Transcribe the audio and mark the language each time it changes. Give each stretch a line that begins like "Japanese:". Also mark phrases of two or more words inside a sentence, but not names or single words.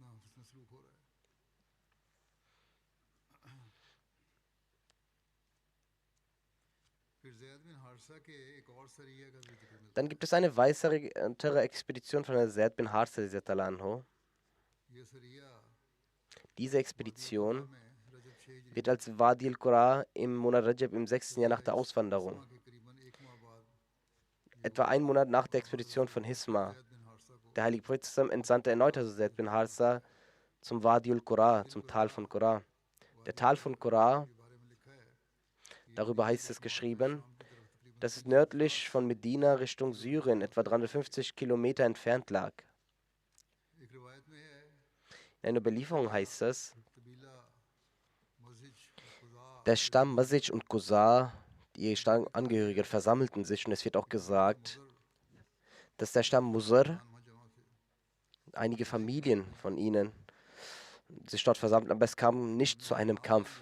German: Dann gibt es eine weitere Expedition von Zaid bin Harsa. Diese Expedition wird als Wadi al-Qura im Monat Rajab im 6. Jahr nach der Auswanderung, etwa einen Monat nach der Expedition von Hisma. Der heilige Prophet entsandte erneut Zaid bin Harsa zum Wadi al-Qura, zum Tal von Qura. Der Tal von Qura, darüber heißt es geschrieben, dass es nördlich von Medina Richtung Syrien etwa 350 Kilometer entfernt lag. In einer Überlieferung heißt es, der Stamm Mazij und Quzar, die Stammangehörigen, versammelten sich, und es wird auch gesagt, dass der Stamm Muzar, einige Familien von ihnen, sich dort versammelten, aber es kam nicht zu einem Kampf.